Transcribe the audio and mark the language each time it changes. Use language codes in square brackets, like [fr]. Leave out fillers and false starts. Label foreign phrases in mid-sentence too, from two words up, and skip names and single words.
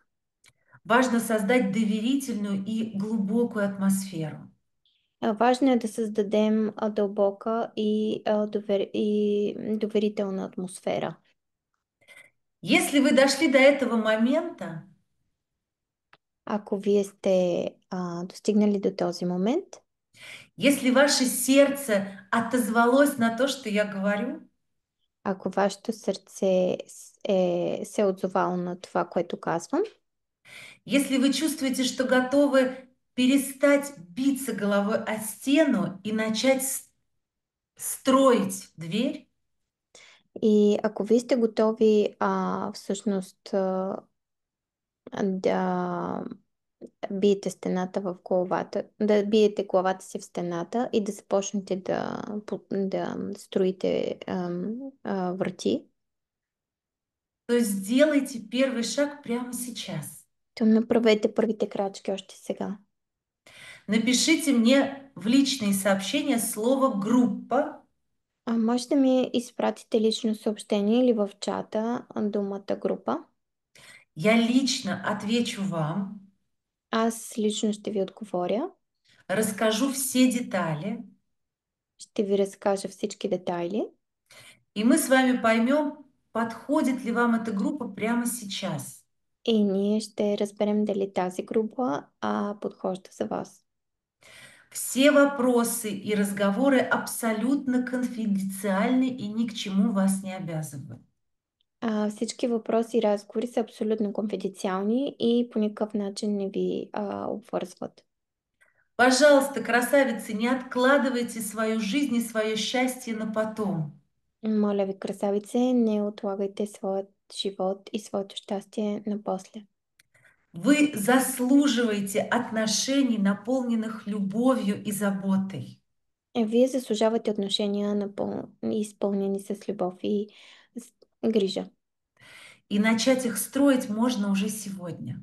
[ru] Важно создать доверительную и глубокую атмосферу. [bg] Важно е да създадем дълбока и доверителна атмосфера. [ru] Если вы дошли до этого момента, [bg] Ако вие сте достигнали до този момент, [ru] если ваше сердце отозвалось на то, что я говорю, [bg] ако вашето сърце се е отзовало на това, което казвам, [ru] если вы чувствуете, что готовы перестать биться головой о стену и начать строить дверь, [bg] и ако вие сте готови всъщност да биете стената в главата, да биете главата си в стената и да започнете да строите врати, [ru] то сделайте первый шаг прямо сейчас. [bg] то направете първите крачки още сега. [ru] Напишите мне в личные сообщения слово «группа», [bg] Може да ми изпратите лично съобщение или в чата думата група. [ru] я лично отвечу вам, [bg] Аз лично ще ви отговоря. [ru] расскажу все детали, [bg] Ще ви разкажа всички детайли [ru] и мы с вами поймем, подходит ли вам эта группа прямо сейчас. [bg] и ние ще разберем дали тази група подхожда за вас. [ru] Все вопросы и разговоры абсолютно конфиденциальны и ни к чему вас не обязывают. [bg] Всички въпроси и разговори са абсолютно конфиденциални и по никакъв начин не ви обвързват. [ru] Пожалуйста, красавицы, не откладывайте свою жизнь и свое счастье на потом. [bg] Моля ви, красавице, не отлагайте своят живот и своето щастие на после. [ru] Вы заслуживаете отношений, наполненных любовью и заботой. [bg] Вие заслужавате отношения изпълнени с любов и с грижа. [ru] И начать их строить можно уже сегодня.